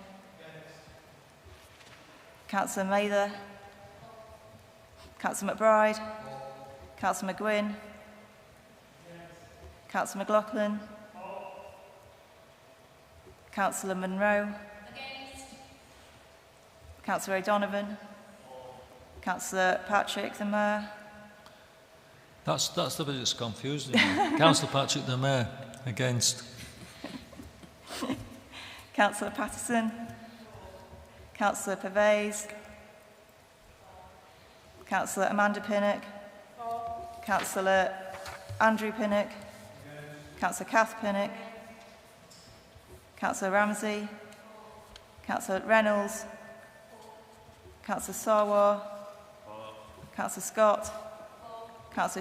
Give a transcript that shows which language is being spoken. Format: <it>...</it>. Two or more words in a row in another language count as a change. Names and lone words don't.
<en>Councillor Mather, Councillor McBride, Councillor McGuinn, Councillor McLaughlin, Councillor Munro, Councillor O'Donovan, Councillor Patrick, the Mayor. That's the bit that's confusing me. Councillor Patrick, the Mayor. Against. Councillor Patterson, Councillor Pervez, Councillor Amanda Pinnock, Councillor Andrew Pinnock, Councillor Kath Pinnock, Councillor Ramsey, Councillor Reynolds, Councillor Sarwar, Councillor Scott, Councillor</en>